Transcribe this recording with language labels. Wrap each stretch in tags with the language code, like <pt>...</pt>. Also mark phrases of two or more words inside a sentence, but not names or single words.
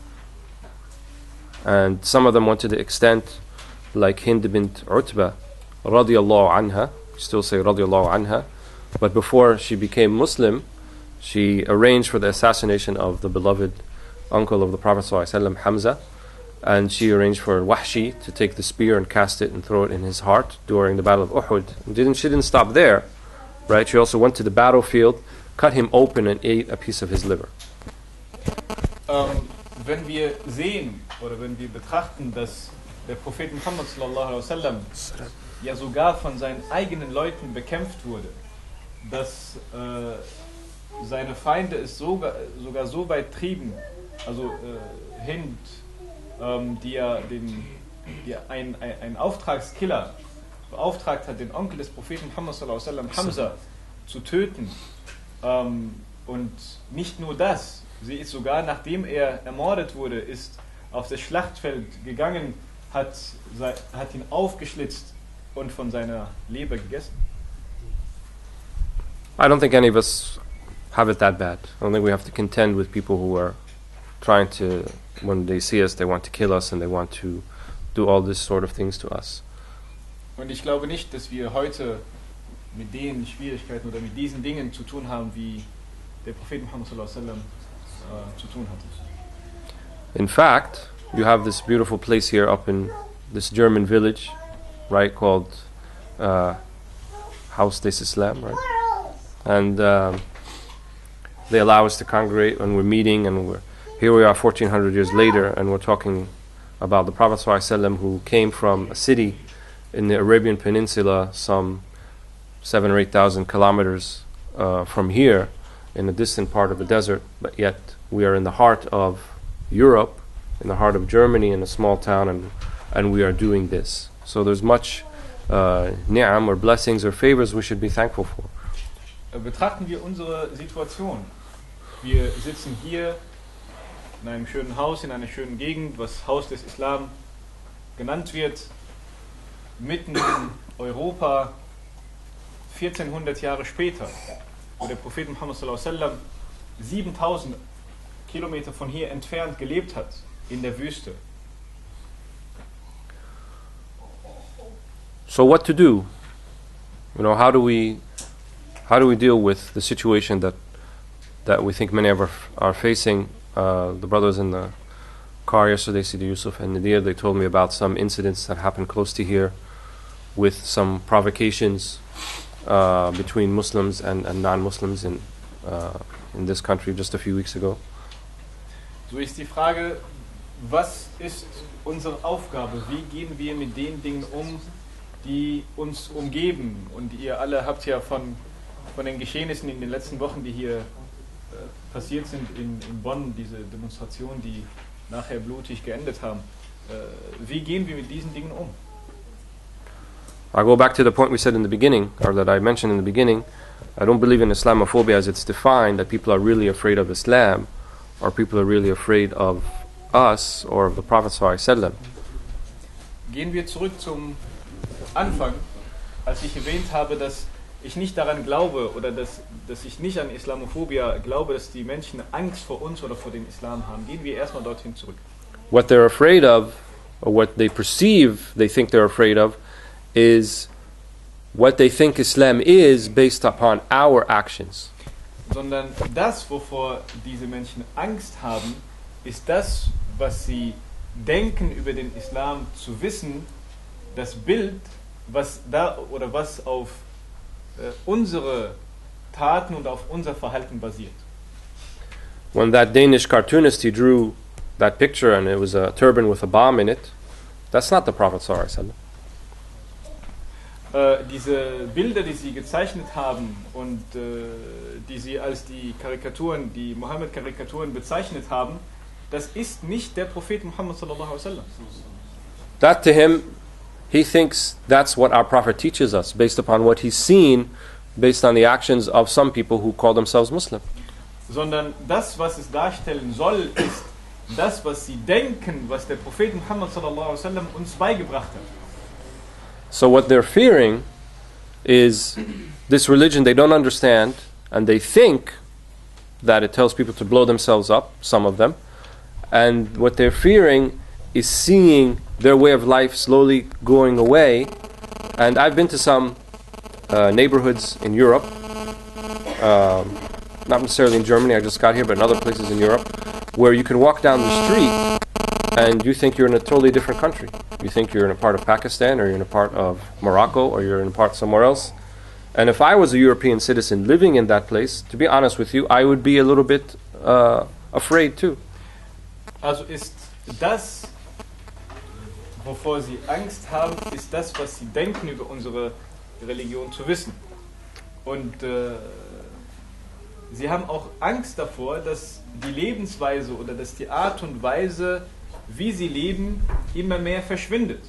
<en>And some of them went to the extent, like Hind bint Utbah,</en> <ar>رضي الله عنها,</ar> <en>still say</en> <ar>رضي الله عنها,</ar> <en>but before she became Muslim, she arranged for the assassination of the beloved uncle of the Prophet ﷺ, Hamza, and she arranged for Wahshi to take the spear and cast it and throw it in his heart during the Battle of Uhud. She didn't stop there, right? She also went to the battlefield, cut him open and ate a piece of his liver.</en> <de>Wenn wir sehen oder wenn wir betrachten, dass der Prophet Muhammad</de> <ar>صلى الله عليه وسلم</ar> <de>ja sogar von seinen eigenen Leuten bekämpft wurde, dass seine Feinde es sogar so weit trieben, also Hind, die ein Auftragskiller beauftragt hat, den Onkel des Propheten Muhammad</de> <ar>صلى الله عليه وسلم,</ar> <de>Hamza, zu töten. Und nicht nur das, sie ist sogar, nachdem er ermordet wurde, ist auf das Schlachtfeld gegangen, hat ihn aufgeschlitzt und von seiner Leber gegessen.</de> <en>I don't think any of us have it that bad. I don't think we have to contend with people who are trying to, when they see us, they want to kill us and they want to do all this sort of things to us.</en> <de>Und ich glaube nicht, dass wir heute mit den Schwierigkeiten oder mit diesen Dingen zu tun haben, wie der Prophet Muhammad</de> <ar>صلى الله عليه وسلم</ar> <de>zu tun hatte.</de> <en>In fact, you have this beautiful place here up in this German village, right, called Haus des Islam, right? And they allow us to congregate when we're meeting, and here we are 1400 years later, and we're talking about the Prophet ﷺ, who came from a city in the Arabian Peninsula, some 7,000 or 8,000 kilometers from here, in a distant part of the desert, but yet we are in the heart of Europe, in the heart of Germany, in a small town, and we are doing this. So there's much ni'am or blessings or favors we should be thankful for.</en> <de>Betrachten wir unsere Situation. Wir sitzen hier in einem schönen Haus, in einer schönen Gegend, was Haus des Islam genannt wird, mitten in Europa, 1400 Jahre später, wo der Prophet Muhammad</de> <ar>صلى الله عليه وسلم</ar> <de>7000 Kilometer von hier entfernt gelebt hat, in der Wüste.</de> <en>So what to do? You know, how do we deal with the situation that we think many of are facing? The brothers in the car yesterday, Sidi Yusuf and Nadir, they told me about some incidents that happened close to here with some provocations between Muslims and non-Muslims in this country just a few weeks ago.</en> <de>So ist die Frage, was ist unsere Aufgabe? Wie gehen wir mit den Dingen um, die uns umgeben? Und ihr alle habt ja von den Geschehnissen in den letzten Wochen, die hier passiert sind in Bonn, diese Demonstrationen, die nachher blutig geendet haben. Wie gehen wir mit diesen Dingen um?</de> <en>I go back to the point we said in the beginning, or that I mentioned in the beginning. I don't believe in Islamophobia as it's defined, that people are really afraid of Islam, or people are really afraid of us, or of the Prophet ﷺ.</en> <de>Gehen wir zurück zum Anfang, als ich erwähnt habe, dass ich nicht daran glaube, oder dass ich nicht an Islamophobia glaube, dass die Menschen Angst vor uns oder vor dem Islam haben. Gehen wir erstmal dorthin zurück.</de> <en>What they're afraid of, or what they perceive they think they're afraid of, is what they think Islam is based upon our actions.</en> <de>Sondern das, wovor diese Menschen Angst haben, ist das, was sie denken über den Islam zu wissen, das Bild, was auf unsere Taten und auf unser Verhalten basiert.</de> <en>When that Danish cartoonist, he drew that picture and it was a turban with a bomb in it, that's not the Prophet ﷺ.</en> <de>diese Bilder, die sie gezeichnet haben und die sie als die Karikaturen, die Mohammed-Karikaturen bezeichnet haben, das ist nicht der Prophet Muhammad</de> <ar>صلى الله عليه وسلم.</ar> <en>That to him, he thinks that's what our Prophet teaches us, based upon what he's seen, based on the actions of some people who call themselves Muslim.</en> <de>Sondern das, was es darstellen soll, ist das, was sie denken, was der Prophet Muhammad</de> <ar>صلى الله عليه وسلم</ar> <de>uns beigebracht hat.</de> <en>So what they're fearing is this religion they don't understand, and they think that it tells people to blow themselves up, some of them, and what they're fearing is seeing their way of life slowly going away. And I've been to some neighborhoods in Europe, not necessarily in Germany, I just got here, but in other places in Europe, where you can walk down the street and you think you're in a totally different country. You think you're in a part of Pakistan, or you're in a part of Morocco, or you're in a part somewhere else. And if I was a European citizen living in that place, to be honest with you, I would be a little bit afraid too.</en> <de>Also ist das, wovor sie Angst haben, ist das, was sie denken über unsere Religion zu wissen. Und sie haben auch Angst davor, dass die Lebensweise oder dass die Art und Weise, wie sie leben, immer mehr verschwindet.</de>